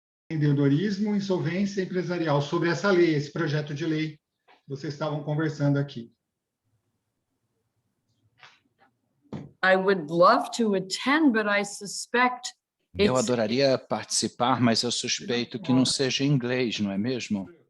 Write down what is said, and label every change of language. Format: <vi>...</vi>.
<pt>Empreendedorismo, insolvência empresarial, sobre essa lei, esse projeto de lei que vocês estavam conversando aqui.</pt> <en>I would love to attend, but I suspect</en> <pt>Eu adoraria participar, mas eu suspeito que não seja em inglês, não é mesmo?</pt>